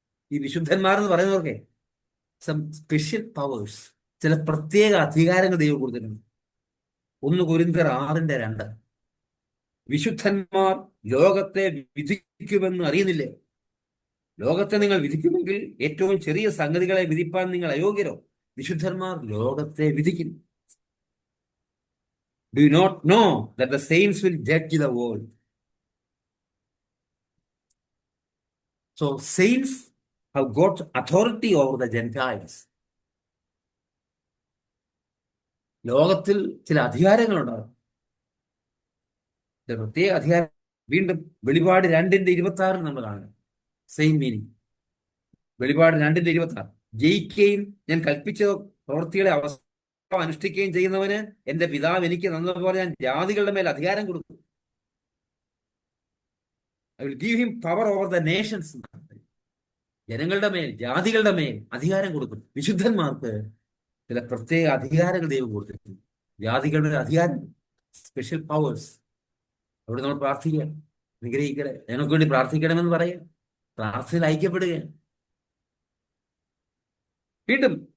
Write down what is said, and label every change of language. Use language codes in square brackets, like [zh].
[ml] ഈ വിശുദ്ധന്മാരെന്ന് പറയുന്നവർക്ക് [en] some special powers, [ml] ചില പ്രത്യേക അധികാരങ്ങൾ ദൈവം കൊടുത്തിട്ടുണ്ട്. 1 കൊരിന്ത്യർ 6:2. വിശുദ്ധന്മാർ ലോകത്തെ വിധിക്കുമെന്ന് അറിയുന്നില്ലേ? ലോകത്തെ നിങ്ങൾ വിധിക്കുമെങ്കിൽ ഏറ്റവും ചെറിയ സംഗതികളെ വിധിപ്പാൻ നിങ്ങൾ അയോഗ്യരോ? വിശുദ്ധന്മാർ ലോകത്തെ വിധിക്കുന്നു. [en] Do you not know that the saints will judge the world? So saints have got authority over the Gentiles. [ml] ലോകത്തിൽ ചില അധികാരങ്ങളുണ്ടാകും, ചില പ്രത്യേക അധികാരം. വീണ്ടും വെളിപാട് 2:26 നമ്മൾ കാണുന്നത് [en] Same meaning. [ml] വെളിപാട് 2:26, ജയിക്കുകയും ഞാൻ കൽപ്പിച്ച പ്രവൃത്തികളെ അനുഷ്ഠിക്കുകയും ചെയ്യുന്നവന് എന്റെ പിതാവ് എനിക്ക് തന്നതുപോലെ ഞാൻ ജാതികളുടെ മേൽ അധികാരം കൊടുക്കും. [en] I will give him power over the nations. [ml] ജനങ്ങളുടെ മേൽ, ജാതികളുടെ മേൽ അധികാരം കൊടുക്കും. വിശുദ്ധന്മാർക്ക് ചില പ്രത്യേക അധികാരങ്ങൾ ദൈവം കൊടുത്തിട്ടുണ്ട്. ജാതികളുടെ അധികാരം, [en] Special powers. [ml] അവിടെ നമ്മൾ പ്രാർത്ഥിക്കുക, അനുഗ്രഹിക്കണേ, ഞങ്ങൾക്ക് വേണ്ടി പ്രാർത്ഥിക്കണമെന്ന് പറയുക, പ്രാർത്ഥനയിൽ ഐക്യപ്പെടുകയാണ്. വീണ്ടും